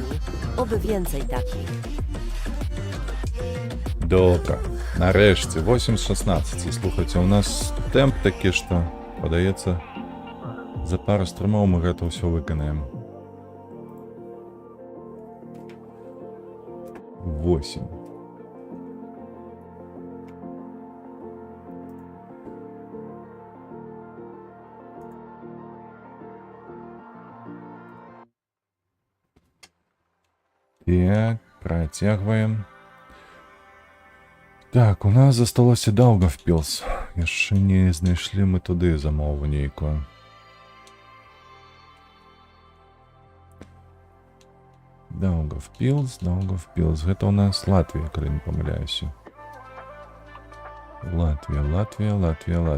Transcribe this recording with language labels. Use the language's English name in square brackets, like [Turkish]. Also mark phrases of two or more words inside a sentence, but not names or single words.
[Polish] Oby więcej takich. [Ukrainian] добре. Нарешті, 8:16. Слухайте, у нас темп такий, що, подається, за пару струмов ми це все виконаємо. 8. [Russian] Так, протягиваем. [Belarusian] Так, у нас засталося Даугавпілс. Яшчэ не знайшлі мы туды замову нейкую. Даугавпілс. Гэта у нас Латвія, калі не памыляюся. Латвія.